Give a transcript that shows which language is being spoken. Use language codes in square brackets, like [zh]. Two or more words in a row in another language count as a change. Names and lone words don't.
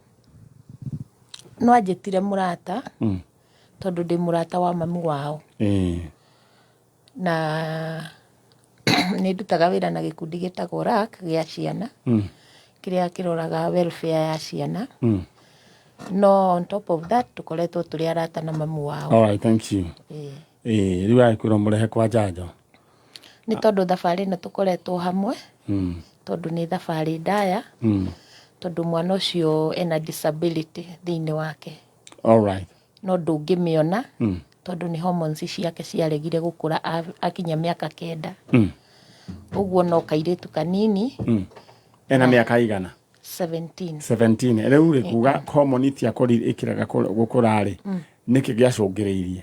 [ki] No anjĩtire mũrata. Tondũ ndĩ mũrata wa mami wao. Na nĩ ndutaga wĩra na gĩkundi gĩtagwo RAC gĩa ciana. Kĩrĩa kĩroraga welfare ya ciana. No [en] on top of that [ki] tũkoretwo tũrĩ arata na mami wao. [en] All right, thank you. [ki] Rĩu agĩkwĩrwo mũrehe kwa njanjo. Nĩ tondũ thabarĩ ĩno tũkoretwo hamwe. Tondũ nĩ thabarĩ ndaya. Tondũ mwana ũcio ena disability thĩinĩ wake. [en] All right. [ki] No ndũngĩmĩona tondũ nĩ hormones ciake ciaregire gũkũra akinya mĩaka 9. Ũguo no kairĩtu kanini. Ena mĩaka igana? 17. 17. Rĩu rĩ kuga hormone ĩkĩraga gũkũra rĩ nĩkĩ gĩacũngĩrĩirie?